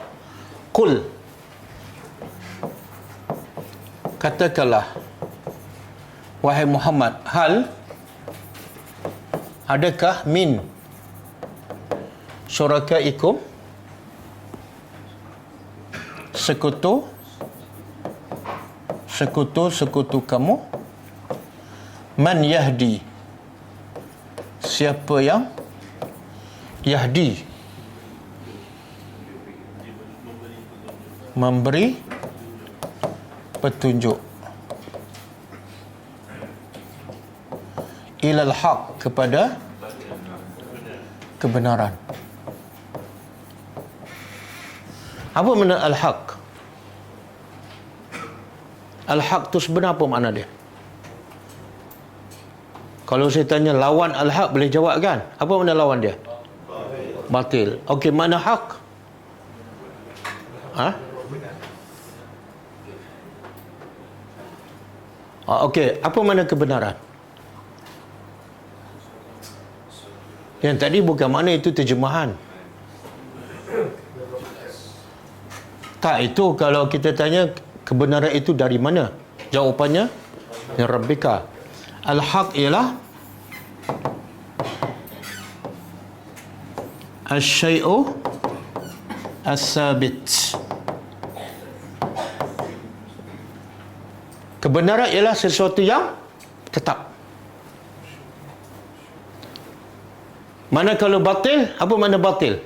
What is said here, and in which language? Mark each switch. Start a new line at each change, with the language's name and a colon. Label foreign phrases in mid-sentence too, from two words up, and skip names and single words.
Malay: Qul, katakanlah wahai Muhammad, hal adakah
Arabic: من شركائكم,
Malay: sekutu kamu,
Arabic: من يهدي,
Malay: siapa yang yahdi, memberi petunjuk,
Arabic: إلى الحق,
Malay: kepada kebenaran. Apa makna al-haq? Al-haq tu sebenarnya apa makna dia? Kalau saya tanya lawan al-haq, boleh jawab kan? Apa makna lawan dia? Batil. Okey, makna haq? Okey, apa makna kebenaran? Yang tadi bukan makna, itu terjemahan. Tak, itu kalau kita tanya kebenaran itu dari mana? Jawapannya
Arabic: من ربك.
Malay: Al-haq ialah
Arabic: الشيء الثابت.
Malay: Kebenaran ialah sesuatu yang tetap. Mana kalau batil, apa makna batil?